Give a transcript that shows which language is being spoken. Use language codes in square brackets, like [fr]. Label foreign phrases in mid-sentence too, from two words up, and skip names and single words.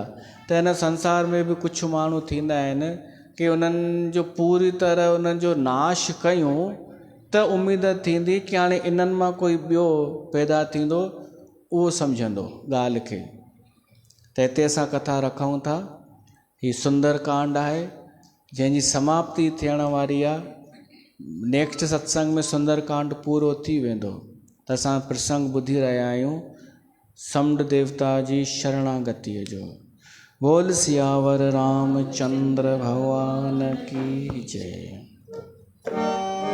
[sd] त हिन संसार में बि कुझु माण्हू थींदा आहिनि कि उन्हनि जो पूरी तरह उन्हनि जो नाश कयूं त उमेद थींदी कि हाणे इन्हनि मां कोई ॿियो पैदा थींदो, उहो सम्झंदो ॻाल्हि खे। त हिते असां कथा रखूं था। हीउ सुंदर कांड आहे जंहिंजी समाप्ति थियण वारी आहे। नेक्स्ट सत्संग में सुंदर कांड पूरो थी वेंदो। त असां प्रसंग ॿुधी रहिया आहियूं समुंड देवता जी शरणागतिअ जो। [hi] बोल सियावर रामचंद्र भगवान की जय।